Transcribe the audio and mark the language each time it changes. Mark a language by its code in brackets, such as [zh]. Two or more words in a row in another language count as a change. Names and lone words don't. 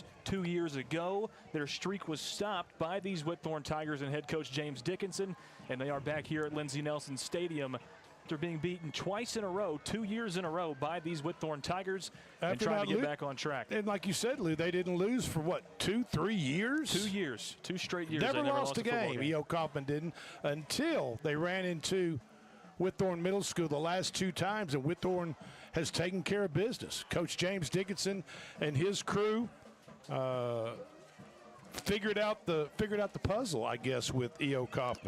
[en] 2 years ago, their streak was stopped by these Whitthorne Tigers and head coach James Dickinson, and they are back here at Lindsey Nelson Stadium after being beaten twice in a row, 2 years in a row by these Whitthorne Tigers, and trying to get back on track. And like you said, Lou, they didn't lose for what, 2-3 years? 2 years, 2 straight years. Never lost a game. E.O. Coffman didn't until they ran into Whitthorne Middle School the last 2 times, and Whitthorne has taken care of business. Coach James Dickinson and his crew figured out the puzzle, I guess, with E.O. Coffman.